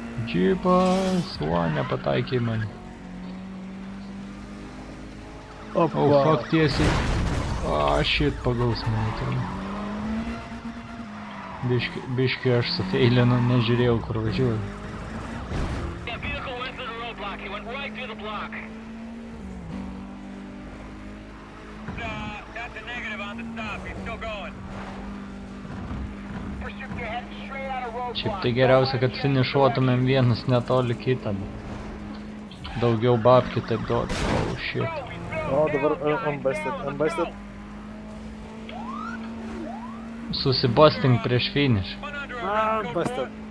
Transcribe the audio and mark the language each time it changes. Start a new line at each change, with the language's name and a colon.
Lithuanian: Džipas, nepataikė į mane.
English: Oh, fuck,
Lithuanian: tiesiai.
English: Shit,
Lithuanian: pagaus mane ten. Biški aš sufeilinu, nežiūrėjau, kur važiuoju.
English: That vehicle went through the roadblock. He went right through the block. That's a negative on the stop. He's still going. Pursuit, you're heading straight out of roadblock.
Lithuanian: Šiaip tai geriausia, kad finišuotumėm vienas netoli kitą. Daugiau babkių taip duoti.
English: Oh, shit.
Lithuanian: O, dabar unbusted. Susibustink prieš finišą.
English: Unbusted.